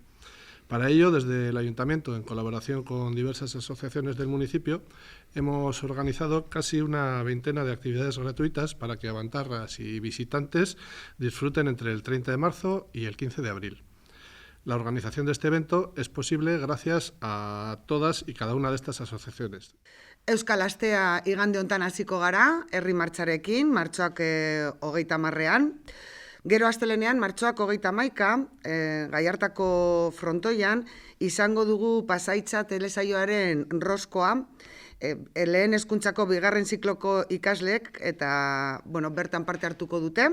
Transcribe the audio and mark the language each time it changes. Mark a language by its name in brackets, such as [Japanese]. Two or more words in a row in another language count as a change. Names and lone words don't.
[Spanish] Para ello, desde el Ayuntamiento, en colaboración con diversas asociaciones del municipio, hemos organizado casi una veintena de actividades gratuitas para que avantarras y visitantes disfruten entre el 30 de marzo y el 15 de abril. La organización de este evento es posible gracias a todas y cada una de estas asociaciones. [Basque] Euskal Astea igande hontan hasiko gara, herri martxarekin, martxoak 30ean. Gero astelenean, martxoak 31, Gaiartako frontoian, izango dugu Pasaitza telesaioaren roskoa, lehen hezkuntzako bigarren zikloko ikasleek, eta bertan parte hartuko dute.